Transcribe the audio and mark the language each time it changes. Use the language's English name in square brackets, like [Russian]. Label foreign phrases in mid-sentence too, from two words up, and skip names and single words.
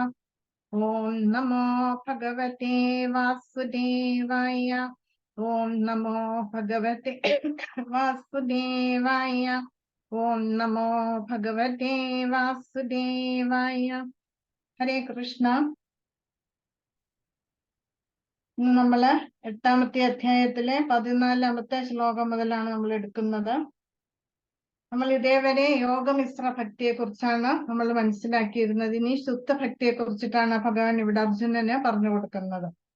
[Sanskrit] ॐ नमो भगवते वासुदेवाय। ॐ नमो भगवते वासुदेवाय। ॐ नमो भगवते वासुदेवाय। हरे कृष्ण। [Malayalam] നമ്മള് 8ാമത്തെ അധ്യായത്തിലെ 14ാമത്തെ ശ്ലോകം മുതലാണ് നമ്മൾ എടുക്കുന്നത്. നമ്മൾ ഇതേവരെ യോഗമിശ്ര ഭക്തിയെ കുറിച്ചാണ് നമ്മൾ മനസ്സിലാക്കിയിരുന്നത്. ഇനി ശുദ്ധ ഭക്തിയെ കുറിച്ചിട്ടാണ് ഭഗവാൻ ഇവിടെ അർജുനന് പറഞ്ഞു കൊടുക്കുന്നത്.